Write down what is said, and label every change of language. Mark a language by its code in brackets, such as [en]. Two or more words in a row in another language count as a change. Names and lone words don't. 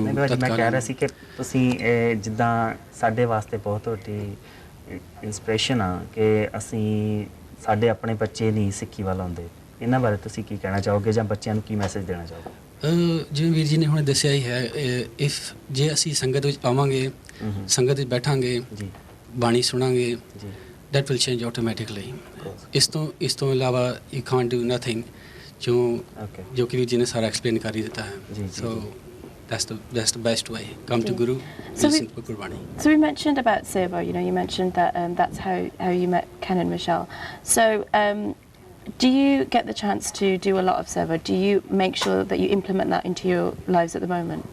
[pa] ਮੈਂ ਕਹਿ ਰਿਹਾ ਸੀ ਕਿ ਤੁਸੀਂ ਜਿੱਦਾਂ ਸਾਡੇ ਵਾਸਤੇ ਬਹੁਤ ਵੱਡੀ ਇੰਸਪੀਰੇਸ਼ਨ ਆ ਕਿ ਅਸੀਂ ਸਾਡੇ ਆਪਣੇ ਬੱਚੇ ਨਹੀਂ ਸਿੱਖੀ ਵੱਲ ਆਉਂਦੇ ਇਹਨਾਂ ਬਾਰੇ ਤੁਸੀਂ ਕੀ ਕਹਿਣਾ ਚਾਹੋਗੇ ਜਾਂ ਬੱਚਿਆਂ ਨੂੰ ਕੀ ਮੈਸੇਜ ਦੇਣਾ ਚਾਹੋਗੇ ਜਿਵੇਂ ਵੀਰ ਜੀ ਨੇ ਹੁਣ ਦੱਸਿਆ ਹੀ ਹੈ ਇਫ ਜੇ ਅਸੀਂ ਸੰਗਤ ਵਿੱਚ ਆਵਾਂਗੇ ਸੰਗਤ ਵਿੱਚ ਬੈਠਾਂਗੇ ਬਾਣੀ ਸੁਣਾਂਗੇ [en] that will change automatically [pa] ਇਸ ਤੋਂ ਇਲਾਵਾ [en] you can't do nothing [pa] ਜੋ ਕਿ ਵੀਰ ਜੀ ਨੇ ਸਾਰਾ ਐਕਸਪਲੇਨ ਕਰ ਹੀ ਦਿੱਤਾ ਹੈ [en] so that's the best way come to Guru listen to Gurbani. So we mentioned about Seva, you mentioned that that's how you met Ken and Michelle. So do you get the chance to do a lot of Seva? Do you make sure that you implement that into your lives at the moment?